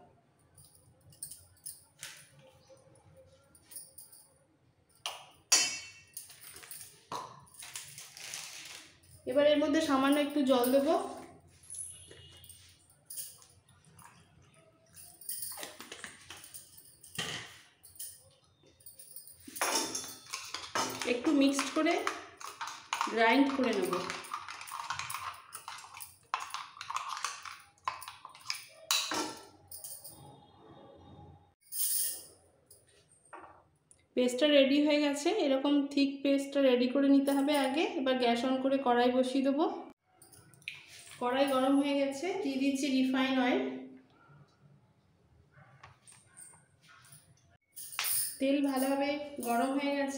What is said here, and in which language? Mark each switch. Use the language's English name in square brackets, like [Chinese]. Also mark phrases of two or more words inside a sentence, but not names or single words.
[Bangla] এবার এর মধ্য সামান্য একটু জল দেব। একটু মিক্সড করে গ্রাইন্ড করে নেব। পেস্টটা রেডি হো গেছে। এরকম ঠিক পেস্টটা রেডি করে নিতে হবে আগে। এবার গ্যাস অন করে কড়াই বসিয়ে দেব। কড়াই গরম হয়ে গেছে, দিয়ে দিচ্ছি [English] refine oil. [Bangla] তেল ভালোভাবে গরম হয়ে গেছে।